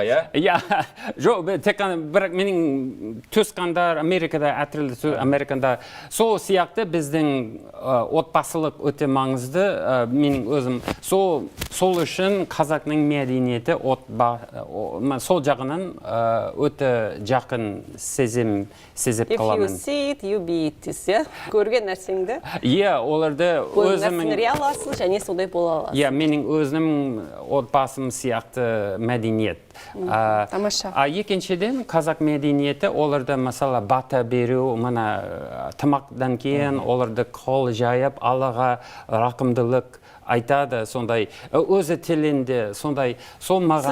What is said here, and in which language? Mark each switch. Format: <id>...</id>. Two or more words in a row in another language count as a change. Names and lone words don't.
<kk>жоқ, тек қана бірақ менің туысқандар Америкада, Америкада сол сияқты біздің отбасылық өте маңызды. Менің өзім сол үшін қазақтың мәдениеті сол жағынан өте жақын сезіп қаламын.</kk> <en>If you see it, you be it,</en> <kk>көрген нәрсеңді. Оларды өзімнің аласың, және сондай бола аласың. Менің өзім отбасым сияқты мәдениет. Тамаша. Екіншіден, қазақ мәдениеті, оларды мысалы бата беру, тамақтан кейін оларды қол жайып, Аллаға рақымдылық айтады, сондай өзі тілінде, сондай сол маған.</kk>